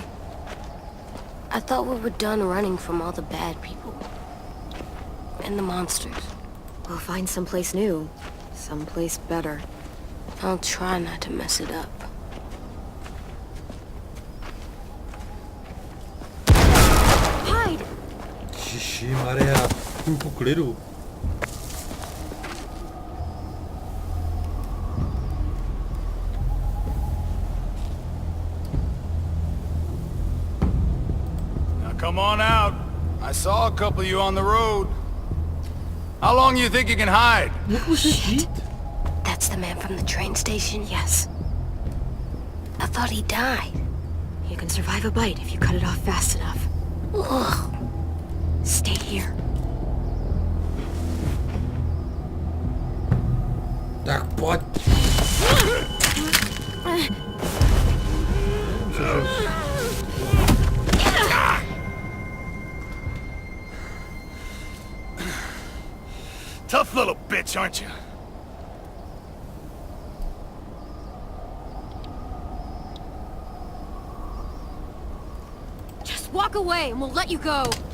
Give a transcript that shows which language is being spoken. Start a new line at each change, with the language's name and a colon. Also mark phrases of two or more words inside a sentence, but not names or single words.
English: I thought we were done running from all the bad people. And the monsters. We'll find someplace new. Someplace better. I'll try not to mess it up. Hide!
Czech: Ježišmarja, chvilku klidu.
English: Now come on out. I saw a couple of you on the road. How long do you think you can hide? Shit. That's the man from the train station? Yes. I thought he died. You can survive a bite if you cut it off fast enough. Ugh. Stay here.
Czech: Tak pojď.
English: Tough little bitch, aren't you? Just walk away and we'll let you go.